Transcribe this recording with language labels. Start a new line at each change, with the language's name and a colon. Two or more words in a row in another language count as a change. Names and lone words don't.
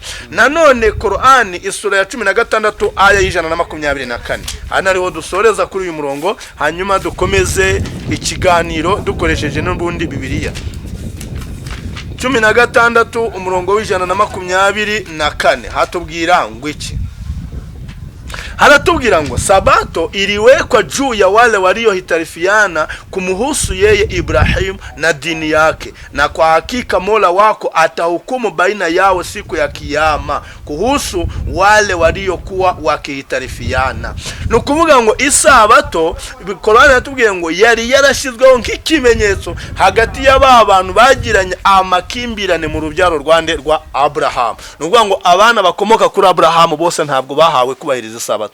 Kinyarwanda: Nanone Korani isura ya 16 aya y'124, ana ariho dusoreza kuri uyu murongo, hanyuma dukomeze ikiganiro dukoresheje n'ubundi Bibiliya. 16 umurongo w'124 hatubwira ngo iki? Haratubwira ngo
Swahili: sabato iliwekwa juu ya wale waliohitarifiana kumuhusu yeye Ibrahim na dini yake, na kwa hakika Mola wako atahukumu baina yao siku ya kiyama kuhusu wale waliokuwa wakihitarifiana.
Kinyarwanda: Nukuvuga ngo isabato Korani yatubwiye ngo yari yarashizweho nk'ikimenyetso hagati y'aba bantu bagiranye amakimbirane mu rubyaro rwande rwa Abraham. Nukuvuga ngo abana bakomoka kuri Abraham bose ntabwo bahawe kubahiriza isabato.